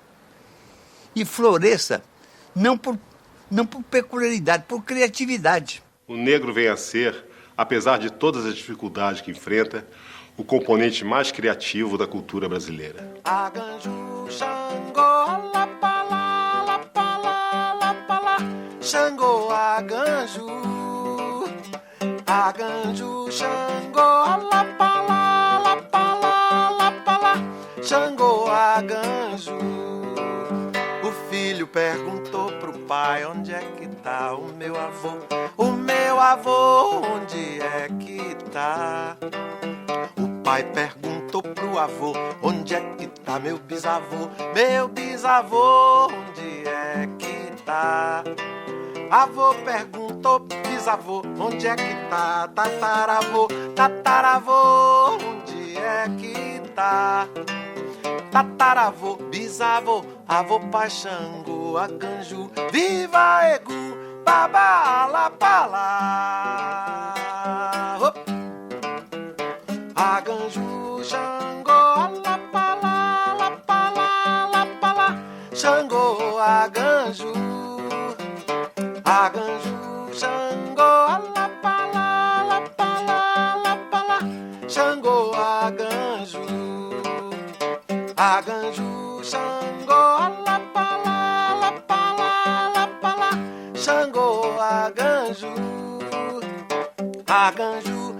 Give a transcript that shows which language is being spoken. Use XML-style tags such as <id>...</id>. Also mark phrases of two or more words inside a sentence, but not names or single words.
<pt>E floresça não por peculiaridade, por criatividade. O negro vem a ser, apesar de todas as dificuldades que enfrenta, o componente mais criativo da cultura brasileira.</pt> <yo>Aganju, Xangô, lapala, lapala, lapala, Xangô, Aganju, Aganju, Xangô, lapala, lapala, lapala, Xangô, Aganju.</yo> <pt>O filho perguntou pro pai, onde é que tá o meu avô? O meu avô, onde é que tá? O pai perguntou pro avô, onde é que tá meu bisavô? Meu bisavô, onde é que tá? Avô perguntou pro bisavô, onde é que tá? Tataravô, tataravô, onde é que tá? Tataravô, bisavô, avô pai Xangô, Aganju, viva</pt> <yo>Egu, baba, lapala. Aganju, Xangô, lapala, lapala, lapala, Xangô, Aganju, Aganju, Xangô, lapala, lapala, lapala, Xangô, Aganju, Aganju, Xangô, lapala, lapala, lapala, Xangô, Aganju, Aganju.</yo>